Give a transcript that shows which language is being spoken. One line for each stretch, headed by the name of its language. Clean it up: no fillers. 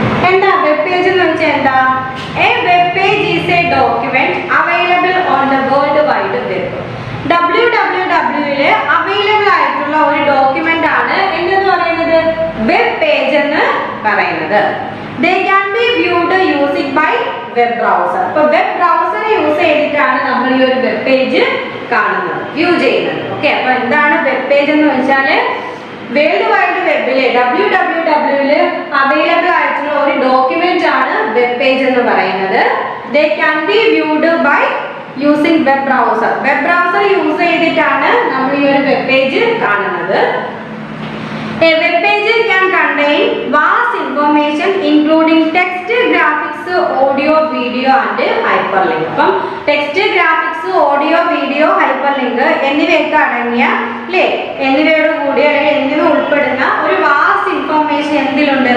Malayalam: എന്താ web page എന്ന് വെച്ചാൽ എന്താ?
English: A web page is a document available on the world wide web.
Malayalam: www available ആയിട്ടുള്ള ഒരു ഡോക്യുമെന്റ് ആണ് എന്തെന്ന് പറയുന്നത്? വെബ് പേജ് എന്ന് പറയുന്നത്.
English: They can be viewed using by web browser.
Malayalam: അപ്പോൾ വെബ് ബ്രൗസർ യൂസ് ചെയ്തിട്ടാണ് നമ്മൾ ഈ ഒരു വെബ് പേജ് കാണുന്നത്, വ്യൂ ചെയ്യുന്നത്. ഓക്കെ, അപ്പോൾ എന്താണ് വെബ് പേജ് എന്ന് വെച്ചാൽ വേൾഡ് വൈഡ് വെബില് www അവൈലബിൾ ആയിട്ടുള്ള ഒരു ഡോക്യുമെന്റ് ആണ് വെബ് പേജ് എന്ന് പറയുന്നത്.
English: They can be viewed by using web browser.
Malayalam: Web browser use ചെയ്തിട്ടാണ് നമ്മൾ ഈ ഒരു വെബ് പേജ് കാണുന്നത്.
English: A web page can contain vast information including text, graphics, audio, video and hyperlink.
Malayalam: അപ്പം text, graphics, audio, video, hyperlink എന്നിവയൊക്കെ അടങ്ങിയ എന്നിവയോട് കൂടി അല്ലെങ്കിൽ എന്നിവ ഉൾപ്പെടുന്ന ഒരു വാസ്റ്റ് ഇൻഫർമേഷൻ എന്തിലുണ്ട്?